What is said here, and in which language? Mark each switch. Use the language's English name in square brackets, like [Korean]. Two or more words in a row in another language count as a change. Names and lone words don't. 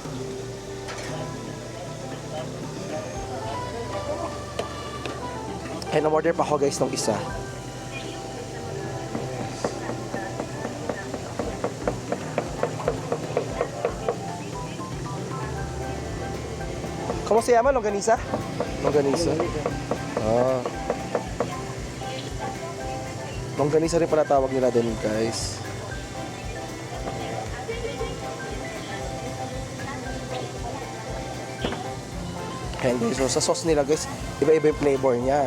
[Filipino] Kaya na-order pa ako guys ng isa. [Spanish] ¿Cómo se llama? ¿Longaniza? Longaniza. Ah. [Filipino] Longganisa rin pala tawag nila din guys. Ayan guys, so sa sauce nila guys, iba-iba yung flavor niya.